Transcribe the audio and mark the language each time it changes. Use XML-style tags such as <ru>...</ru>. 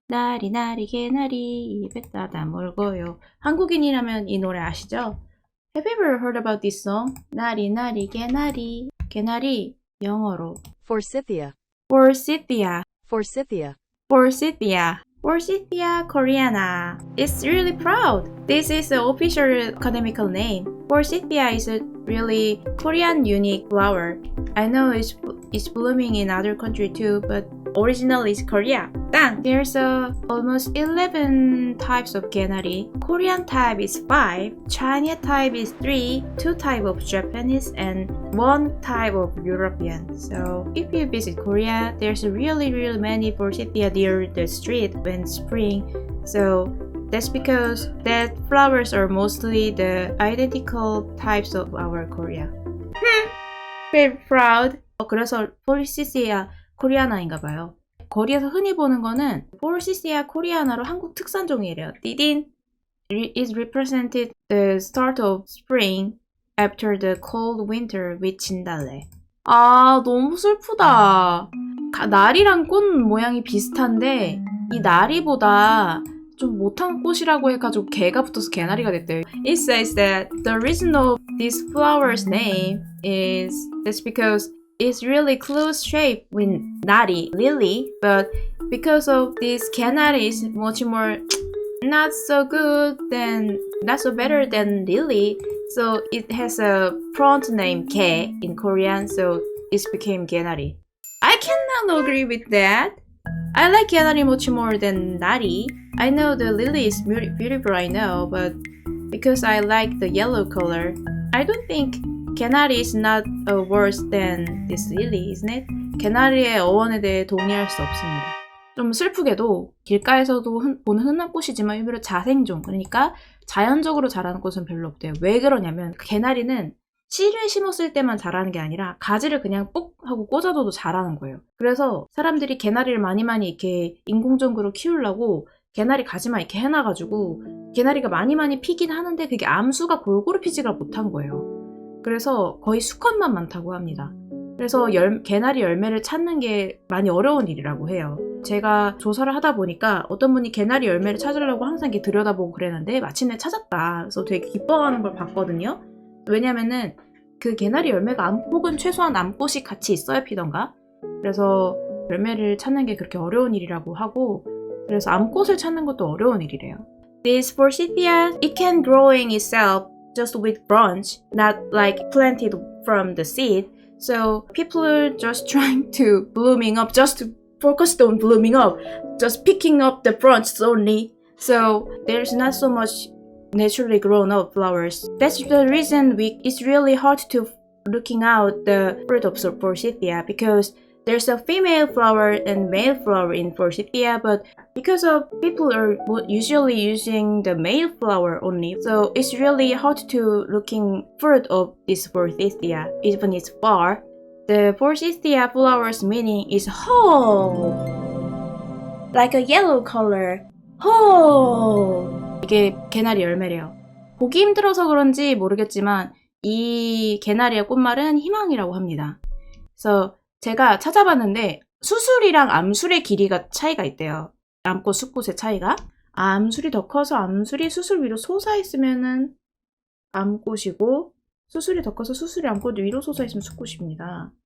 <ko>나리 나리 개나리 입에 따다 물고요. 한국인이라면 이 노래 아시죠?</ko> <en>Have you ever heard about this song?</en> <ko>나리 나리 개나리. 개나리 영어로</ko> <en>Forsythia. Forsythia. Forsythia. Forsythia. Forsythia koreana. It's really proud. This is the official academical name. Forsythia is a really Korean unique flower. I know it's blooming in other country too, but originally it's Korea. Dang! There's almost 11 types of 개나리. Korean type is 5, Chinese type is 3, 2 type of Japanese, and 1 type of European. So if you visit Korea, there's really many forsythia near the street when spring. So that's because that flowers are mostly the identical types of our Korea. Very proud.</en> <ko>그래서 Forsythia 코리아나인가 봐요. 거리에서 흔히 보는 거는 Forsythia 코리아나로 한국 특산종이래요.</ko> <en>띠딘 is represented the start of spring after the cold winter with 진달래.</en> <ko>아, 너무 슬프다. 나리랑 꽃 모양이 비슷한데 이 나리보다 좀 못한 꽃이라고 해가지고 개가 붙어서 개나리가 됐대요.</ko> <en>It says that the reason of this flower's name is that's because it's really close shape with nari, lily, but because of this 개나리 is much more not so good than not so better than lily, so it has a front name 개 in Korean, so it became 개나리. I cannot agree with that. I like 개나리 much more than nari. I know the lily is beautiful, I know, but because I like the yellow color, I don't think 개나리 is not worse than this lily, isn't it?</en> <ko>개나리의 어원에 대해 동의할 수 없습니다. 좀 슬프게도 길가에서도 보는 흔한 꽃이지만 일부러 자생종, 그러니까 자연적으로 자라는 꽃은 별로 없대요. 왜 그러냐면 개나리는 씨를 심었을 때만 자라는 게 아니라 가지를 그냥 뽁 하고 꽂아둬도 자라는 거예요. 그래서 사람들이 개나리를 많이 이렇게 인공적으로 키우려고 개나리 가지만 이렇게 해놔가지고 개나리가 많이 피긴 하는데 그게 암수가 골고루 피지가 못한 거예요. 그래서 거의 수컷만 많다고 합니다. 그래서 개나리 열매를 찾는 게 많이 어려운 일이라고 해요. 제가 조사를 하다 보니까 어떤 분이 개나리 열매를 찾으려고 항상 이렇게 들여다보고 그랬는데 마침내 찾았다. 그래서 되게 기뻐하는 걸 봤거든요. 왜냐면은 그 개나리 열매가 혹은 최소한 암꽃이 같이 있어야 피던가. 그래서 열매를 찾는 게 그렇게 어려운 일이라고 하고, 그래서 암꽃을 찾는 것도 어려운 일이래요.</ko> <en>This forsythia, it can growing itself just with branch, not like planted from the seed. So people are just trying to blooming up, just to focus on blooming up, just picking up the branches only. So there's not so much naturally grown up flowers. That's the reason it's really hard to looking out the fruit of forsythia, because there's a female flower and male flower in forsythia, but because of people are usually using the male flower only, so it's really hard to looking fruit of this forsythia, even it's far. The forsythia flower's meaning is whole, like a yellow color.</en> <ko>whole. 이게 개나리 열매래요. 보기 힘들어서 그런지 모르겠지만 이 개나리의 꽃말은 희망이라고 합니다. 그래서 제가 찾아봤는데 수술이랑 암술의 길이가 차이가 있대요. 암꽃, 수꽃의 차이가. 암술이 더 커서 암술이 수술 위로 솟아있으면은 암꽃이고, 수술이 더 커서 수술이 암꽃 위로 솟아있으면 수꽃입니다.</ko>